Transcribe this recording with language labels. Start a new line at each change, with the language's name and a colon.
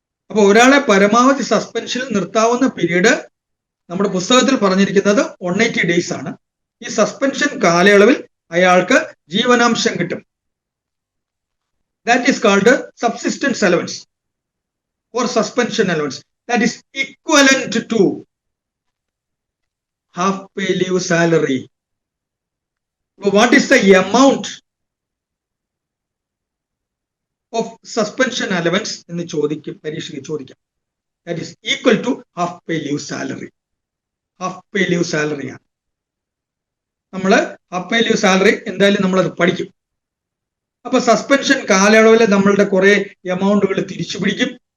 Malayalam: അപ്പൊ ഒരാളെ പരമാവധി സസ്പെൻഷനിൽ നിർത്താവുന്ന പീരീഡ് നമ്മുടെ പുസ്തകത്തിൽ പറഞ്ഞിരിക്കുന്നത് 180 days ആണ്. ഈ സസ്പെൻഷൻ കാലയളവിൽ അയാൾക്ക് ജീവനാംശം കിട്ടും.
English: That is called subsistence allowance or suspension allowance. That is equivalent to half pay leave salary. What is the amount of suspension allowance
Malayalam: എന്ന് പരീക്ഷയ്ക്ക് ചോദിക്കാം.
English: That is equal to half pay leave salary.
Malayalam: Half pay leave സാലറിയാണ്. നമ്മൾ half പേ leave salary എന്തായാലും നമ്മളത് പഠിക്കും. അപ്പൊ suspension കാലയളവിൽ നമ്മളുടെ കുറെ എമൗണ്ടുകൾ തിരിച്ചു പിടിക്കും.